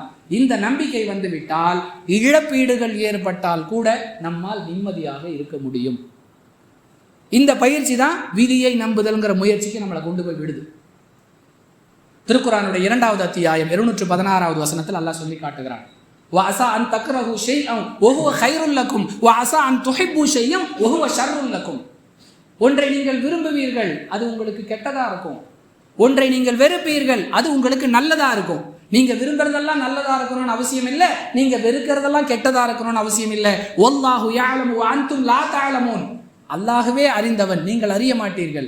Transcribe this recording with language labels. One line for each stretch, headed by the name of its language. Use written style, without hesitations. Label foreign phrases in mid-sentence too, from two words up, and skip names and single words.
Tamil: இந்த நம்பிக்கை வந்துவிட்டால் இழப்பீடுகள் ஏற்பட்டால் கூட நம்மால் நிம்மதியாக இருக்க முடியும். இந்த பயிற்சி தான் விதியை நம்புதல்ங்கிற முயற்சிக்கு நம்மளை கொண்டு போய் விடுது. திருக்குர்ஆனுடைய 2வது அத்தியாயம் 216வது வசனத்தில் அல்லாஹ் சொல்லி காட்டுகிறான்,
Arabic: وَعَسَىٰ أَن تَكْرَهُوا شَيْئًا وَهُوَ خَيْرٌ لَكُمْ وَعَسَىٰ أَن تُحِبُّوا شَيْئًا وَهُوَ شَرٌّ لَكُمْ.
Tamil: ஒன்றை நீங்கள் விரும்புவீர்கள், அது உங்களுக்கு கெட்டதா இருக்கும். ஒன்றை நீங்கள் வெறுப்பீர்கள், அது உங்களுக்கு நல்லதா இருக்கும். நீங்க விரும்புறதெல்லாம் நல்லதா இருக்கணும்னு அவசியம் இல்லை, நீங்க வெறுக்கிறதெல்லாம் கெட்டதா இருக்கணும்னு அவசியம் இல்லை.
Arabic: والله يعلم وأنتم لا تعلمون.
Tamil: அல்லாஹ்வே அறிந்தவன், நீங்கள் அறிய மாட்டீர்கள்.